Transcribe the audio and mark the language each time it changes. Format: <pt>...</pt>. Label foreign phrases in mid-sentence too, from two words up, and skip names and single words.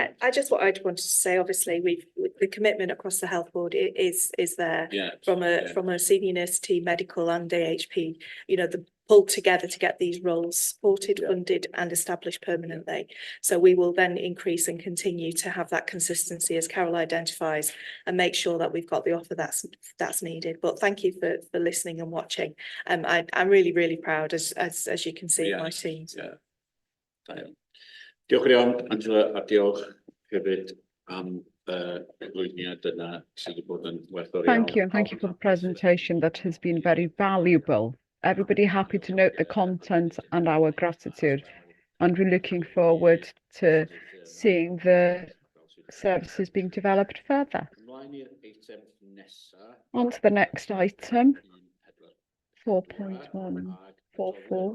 <en>Yeah, I wanted to say, obviously, the commitment across the health board is there from a senior nurse team, medical and AHP, you know, the pull together to get these roles supported, funded and established permanently. So we will then increase and continue to have that consistency as Carol identifies and make sure that we've got the offer that's needed. But thank you for listening and watching. I'm really, really proud as you can see my teams. Yeah.</en> <cy>Diolch yn iawn, Angela, a diolch hefyd am eglwyniad yna sydd wedi bod yn werthfawr iawn.</cy> <en>Thank you, and thank you for the presentation that has been very valuable. Everybody happy to note the content and our gratitude, and we're looking forward to seeing the services being developed further. On to the next item, 4.144.</en>